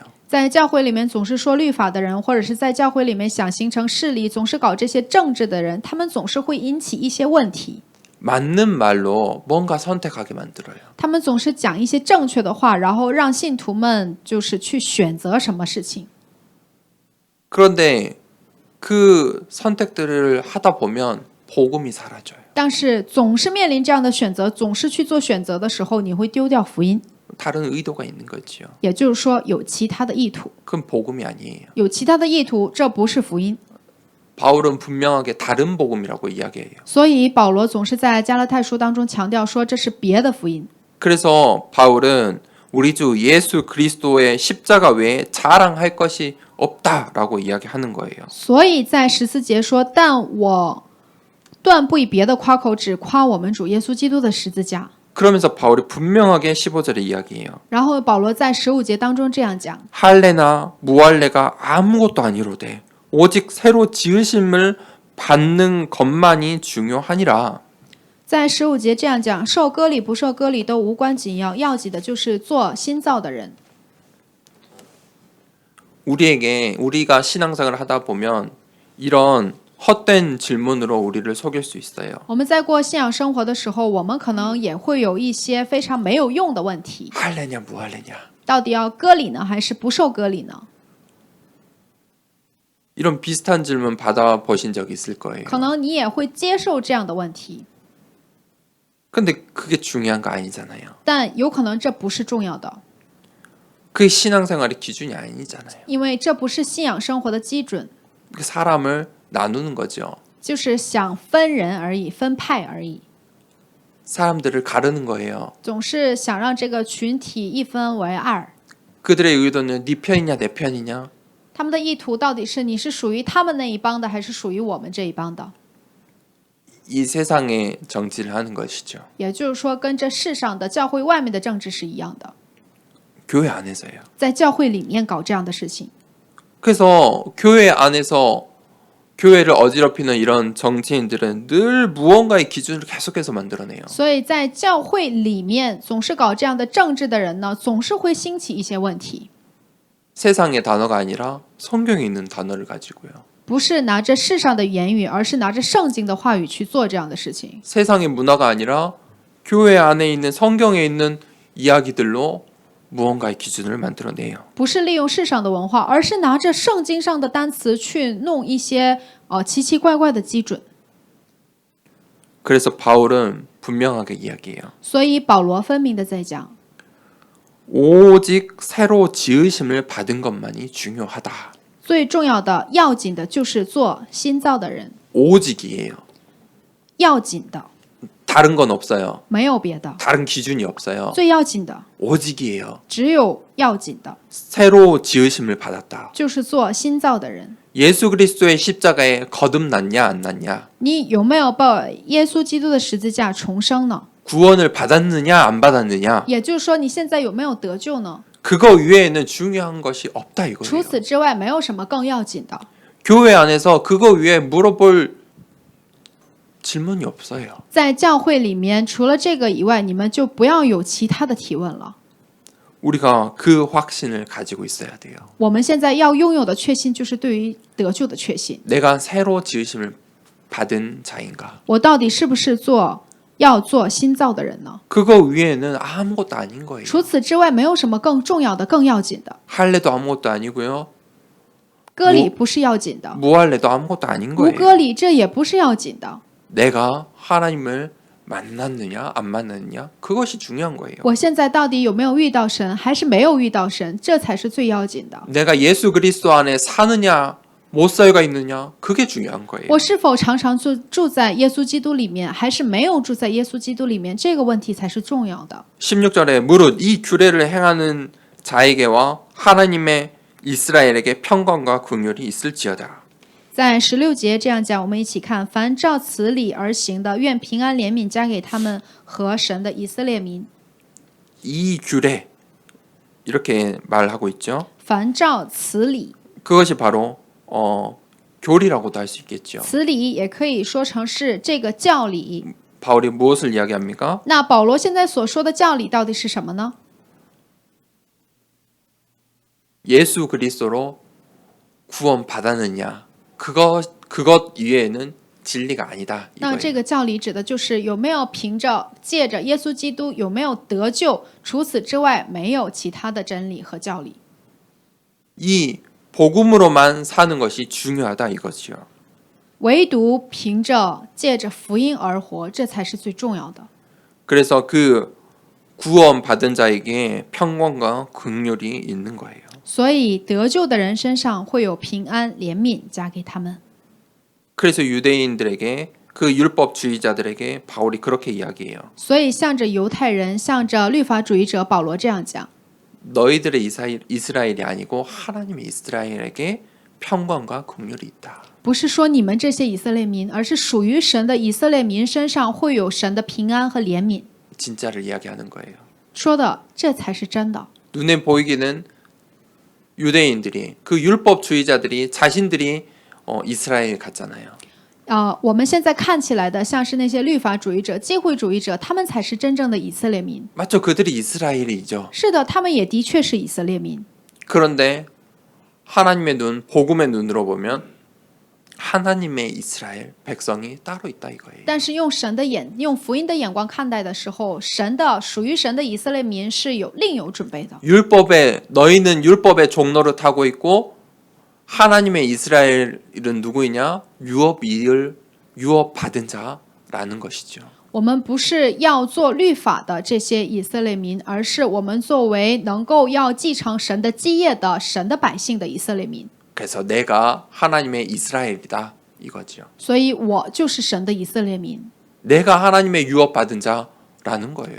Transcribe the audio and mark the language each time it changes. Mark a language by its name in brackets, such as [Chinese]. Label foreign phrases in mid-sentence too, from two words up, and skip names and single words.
[Chinese] 在教会里面总是说律法的人，或者是在教会里面想形成势力，总是搞这些政治的人，他们总是会引起一些问题。 [Korean] 맞는 말로 뭔가 선택하게 만들어요. [Chinese] 他们总是讲一些正确的话，然后让信徒们就是去选择什么事情。 [Korean] 그런데 그 선택들을 하다 보면 복음이 사라져요. [Chinese] 但是总是面临这样的选择，总是去做选择的时候，你会丢掉福音。 [Korean] 다른 의도가 있는 거죠. [Chinese] 也就是说，有其他的意图， [Korean] 그건 복음이 아니에요. [Chinese] 有其他的意图，这不是福音。 [Korean] 바울은 분명하게 다른 복음이라고 이야기해요. [Chinese] 所以保罗总是在加拉太书当中强调说，这是别的福音。 [Korean] 그래서 바울은 우리 주 예수 그리스도의 십자가 외에 자랑할 것이 없다라고 이야기하는 거예요. [Chinese] 所以在14节说，但我断不以别的夸口，只夸我们主耶稣基督的十字架。 [Korean] 그러면서 바울이 분명하게 15절에 이야기해요. [Chinese] 然后保罗在15节当中这样讲： [Korean] 할례나 무할례가 아무것도 아니로되 오직 새로 지으심을 받는 것만이 중요하니라. [Chinese] 在15节这样讲，受割礼不受割礼都无关紧要，要紧的就是做新造的人。 [Korean] 우리가 신앙생활을 하다 보면 이런 헛된 질문으로 우리를 속일 수 있어요. [Chinese] 我们在过信仰生活的时候，我们可能也会有一些非常没有用的问题。 [Korean] 할례냐 무할례냐. [Chinese] 到底要割礼呢，还是不受割礼呢？ [Korean] 이런 비슷한 질문 받아보신 적 있을 거예요. [Chinese] 可能你也会接受这样的问题， [Korean] 근데 그게 중요한 거 아니잖아요. [Chinese] 但有可能这不是重要的， [Korean] 그게 신앙생활의 기준이 아니잖아요. [Chinese] 因为这不是信仰生活的基准。 [Korean] 그 사람을 나누는 거죠. [Chinese] 就是想分人而已，分派而已， [Korean] 사람들을 가르는 거예요. [Chinese] 总是想让这个群体一分为二。 [Korean] 그들의 의도는 네 편이냐 내 편이냐. [Chinese] 他们的意图到底是你是属于他们那一帮的，还是属于我们这一帮的？ [Korean] 이 세상의 정치를 하는 것이죠. [Chinese] 也就是说，跟这世上的教会外面的政治是一样的， [Korean] 교회 안에서요. [Chinese] 在教会里面搞这样的事情。 [Korean] 그래서 교회 안에서 교회를 어지럽히는 이런 정치인들은 늘 무언가의 기준을 계속해서 만들어내요. [Chinese] 所以在教会里面总是搞这样的政治的人呢，总是会兴起一些问题， [Korean] 세상의 단어가 아니라 성경에 있는 단어를 가지고요. [Chinese] 不是拿着世上的言语，而是拿着圣经的话语去做这样的事情。 [Korean] 세상의 문화가 아니라 교회 안에 있는 성경에 있는 이야기들로 무언가의 기준을 만들어내요. [Chinese] 不是利用世上的文化，而是拿着圣经上的单词去弄一些奇奇怪怪的基准。 [Korean] 그래서 바울은 분명하게 이야기해요. [Chinese] 所以保罗分明的在讲， [Korean] 오직 새로 지으심을 받은 것만이 중요하다. [Chinese] 最重要的、要紧的就是做新造的人， [Korean] 오직이에요. [Chinese] 要紧的， [Korean] 다른 건 없어요. [Chinese] 没有别的， [Korean] 다른 기준이 없어요. [Chinese] 最要紧的 [Korean] 오직이에요. [Chinese] 只有要紧的， [Korean] 새로 지으심을 받았다. [Chinese] 就是做新造的人。 [Korean] 예수 그리스도의 십자가에 거듭났냐 안 났냐? [Chinese] 你有没有被耶稣基督的十字架重生呢？ [Korean] 구원을 받았느냐 안 받았느냐? [Chinese] 也就是说，你现在有没有得救呢？ [Korean] 그거 외에는 중요한 것이 없다 [Chinese] 除 [Korean] 이거예요. [Chinese] 此之外，没有什么更要紧的。 [Korean] 교회 안에서 그거 위에 물어볼 질문이 없어요. [Chinese] 在教会里面，除了这个以外，你们就不要有其他的提问了。 [Korean] 우리가 그 확신을 가지고 있어야 돼요. [Chinese] 我们现在要拥有的确信，就是对于得救的确信。 [Korean] 내가 새로 지으심을 받은 자인가? [Chinese] 我到底是不是要做新造的人呢？ [Korean] 그거 위에는 아무것도 아닌 거예요. [Chinese] 除此之外，没有什么更重要的、更要紧的。 [Korean] 할례도 아무것도 아니고요. [Chinese] 割礼不是要紧的， [Korean] 무할례도 아무것도 아닌 [Chinese] 无 [Korean] 거예요. [Chinese] 割礼这也不是要紧的。 [Korean] 내가 하나님을 만났느냐 안 만났느냐 그것이 중요한 거예요. [Chinese] 我现在到底有没有遇到神，还是没有遇到神，这才是最要紧的。 [Korean] 내가 예수 그리스도 안에 사느냐 못 살가 있느냐 그게 중요한 거예요. [Chinese] 我是否常常住在耶稣基督里面，还是没有住在耶稣基督里面，这个问题才是重要的。 [Korean] 16절에 무릇 이 규례를 행하는 자에게와 하나님의 이스라엘에게 평강과 긍휼이 있을지어다. [Chinese] 在16节这样讲，我们一起看：凡照此理而行的，愿平安怜悯加给他们和神的以色列民。 [Korean] 이 규례 이렇게 말하고 있죠. [Chinese] 凡照此理， [Korean] 그것이 바로 교리라고도 할 수 있겠죠. [Chinese] 此理也可以说成是这个教理。 [Korean] 바울이 무엇을 이야기합니까? [Chinese] 那保罗现在所说的教理到底是什么呢？ [Korean] 예수 그리스도로 구원 받았느냐 그것 이외에는 진리가 아니다 [Chinese] 那这 [Korean] 이거예요. [Chinese] 个教理指的就是有没有借着耶稣基督有没有得救，除此之外没有其他的真理和教理。 [Korean] 이 복음으로만 사는 것이 중요하다 이것이요. [Chinese] 唯独借着福音而活，这才是最重要的。 [Korean] 그래서 그 구원 받은 자에게 평강과 긍휼이 있는 거예요. [Chinese] 所以得救的人身上会有平安、怜悯加给他们。 [Korean] 그래서 유대인들에게 그 율법주의자들에게 바울이 그렇게 이야기해요. [Chinese] 所以向着犹太人、向着律法主义者，保罗这样讲： [Korean] 너희들의 이스라엘이 아니고 하나님의 이스라엘에게 평강과 긍휼이 있다. [Chinese] 不是说你们这些以色列民，而是属于神的以色列民身上会有神的平安和怜悯。 [Korean] 진짜를 이야기하는 거예요. [Chinese] 说的这才是真的。 [Korean] 눈에 보이기는 유대인들이 그 율법주의자들이 자신들이 이스라엘 같잖아요. [Chinese] 我们现在看起来的像是那些律法主义者、机会主义者，他们才是真正的以色列民。 [Korean] 맞죠? 그들이 이스라엘이죠. [Chinese] 是的，他们也的确是以色列民。 [Korean] 그런데 하나님의 눈, 복음의 눈으로 보면 하나님의 이스라엘 백성이 따로 있다 이거예요. [Chinese] 但是用福音的眼光看待的时候，属于神的以色列民是另有准备的。 [Korean] 너희는 율법의 종로를 타고 있고 하나님의 이스라엘은 누구이냐? 유업 받은 자라는 것이죠. [Chinese] 我们不是要做律法的这些以色列民，而是我们作为能够要继承神的基业的神的百姓的以色列民。 [Korean] 그래서 내가 하나님의 이스라엘이다. 이거죠. [Chinese] 所以我就是神的以色列民， [Korean] 내가 하나님의 유업받은 자라는 거예요.